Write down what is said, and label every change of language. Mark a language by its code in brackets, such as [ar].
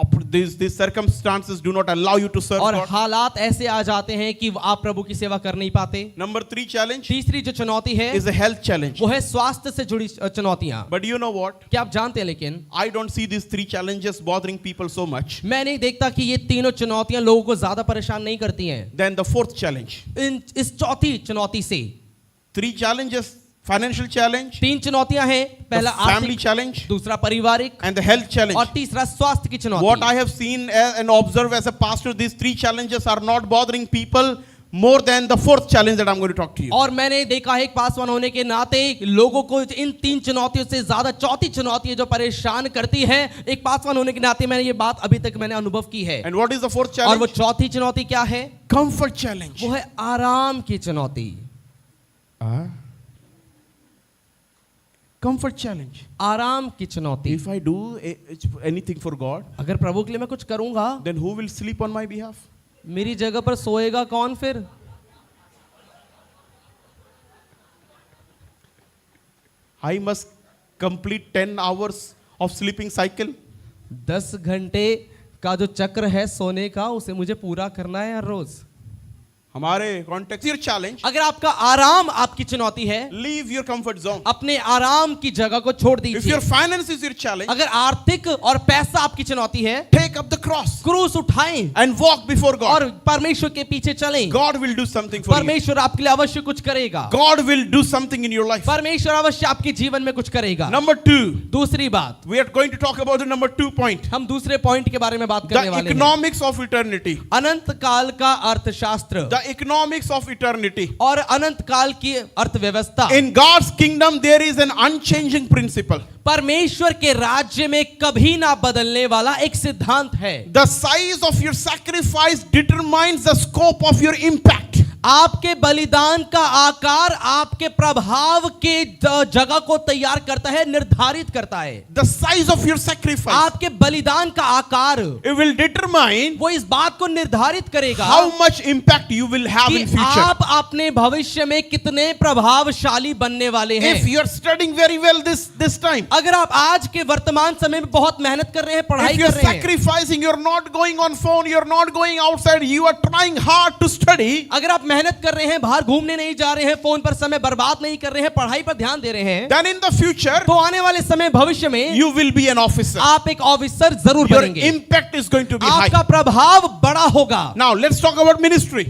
[en] These circumstances do not allow you to serve [hi] और [en] God. [hi] हालात ऐसे आ जाते हैं कि आप प्रभु की सेवा कर नहीं पाते। [en] Number 3 challenge [hi] तीसरी जो चुनौती है [en] is a health challenge. [hi] वो है स्वास्थ्य से जुड़ी चुनौतियां। [en] But you know what? [hi] क्या आप जानते हैं, लेकिन [en] I don't see these 3 challenges bothering people so much [hi] मैं नहीं देखता कि ये तीनों चुनौतियां लोगों को ज्यादा परेशान नहीं करती हैं [en] than the 4th challenge. [hi] इस चौथी चुनौती से। [en] 3 challenges: financial challenge, [hi] 3 चुनौतियां हैं, पहला [en] the family [hi] आर्थिक, [en] challenge, [hi] दूसरा पारिवारिक [en] and the health challenge. [hi] और तीसरा स्वास्थ्य की चुनौती। [en] What I have seen and observed as a pastor, these 3 challenges are not bothering people more than the 4th challenge that I'm going to talk to you. [hi] और मैंने देखा है एक पासवान होने के नाते लोगों को इन 3 चुनौतियों से ज्यादा चौथी चुनौती है जो परेशान करती है। एक पासवान होने के नाते मैंने ये बात अभी तक मैंने अनुभव की है। [en] And what is the 4th [hi] और वो [en] challenge? [hi] चौथी चुनौती क्या है? [en] Comfort challenge. [hi] वो है आराम की चुनौती। [en] Comfort challenge. [hi] आराम की चुनौती। [en] If I do anything for God, [hi] अगर प्रभु के लिए मैं कुछ करूंगा, [en] then who will sleep on my behalf? [hi] मेरी जगह पर सोएगा कौन फिर? [en] I must complete 10 hours of sleeping cycle. [hi] 10 घंटे का जो चक्र है सोने का, उसे मुझे पूरा करना है हर रोज। हमारे [en] context your challenge, [hi] अगर आपका आराम आपकी चुनौती है, [en] leave your comfort zone. [hi] अपने आराम की जगह को छोड़ [en] If [hi] दीजिए। [en] your finance is your challenge, [hi] अगर आर्थिक और पैसा आपकी चुनौती है, [en] take up the cross [hi] क्रूस उठाएं [en] and walk before God. [hi] और परमेश्वर के पीछे चलें। [en] God will do something for you. [hi] परमेश्वर आपके लिए अवश्य कुछ करेगा। [en] God will do something in your life. [hi] परमेश्वर अवश्य आपके जीवन में कुछ करेगा। [en] Number 2, [hi] दूसरी बात, [en] we are going to talk about the number 2 point. [hi] हम दूसरे पॉइंट के बारे में बात करने [en] The [hi] वाले हैं। [en] economics of eternity. [hi] अनंत काल का अर्थशास्त्र [en] The economics of eternity. [hi] और अनंत काल की अर्थव्यवस्था। [en] In God's kingdom there is an unchanging principle. [hi] परमेश्वर के राज्य में कभी ना बदलने वाला एक सिद्धांत है। [en] The size of your sacrifice determines the scope of your impact. [hi] आपके बलिदान का आकार आपके प्रभाव के जगह को तैयार करता है, निर्धारित करता है। [en] The size of your sacrifice, [hi] आपके बलिदान का आकार [en] it will determine [hi] वो इस बात को निर्धारित करेगा [en] how much impact you will have [hi] कि [en] in future. [hi] आप अपने भविष्य में कितने प्रभावशाली बनने वाले हैं। [en] If you are studying very well this time, [hi] अगर आप आज के वर्तमान समय में बहुत मेहनत कर रहे हैं, पढ़ाई [en] if you are [hi] कर रहे हैं, [en] sacrificing, you're not going on phone, you're not going outside, you are trying hard to study, [hi] अगर आप मेहनत कर रहे हैं, बाहर घूमने नहीं जा रहे हैं, फोन पर समय बर्बाद नहीं कर रहे हैं, पढ़ाई पर ध्यान दे रहे हैं, [en] then in the future, [hi] तो आने वाले समय भविष्य में [en] you will be an officer. [hi] आप एक ऑफिसर जरूर [en] Your [hi] बनेंगे। [en] impact is going to be high. [hi] आपका प्रभाव बड़ा होगा। [en] Now let's talk about ministry.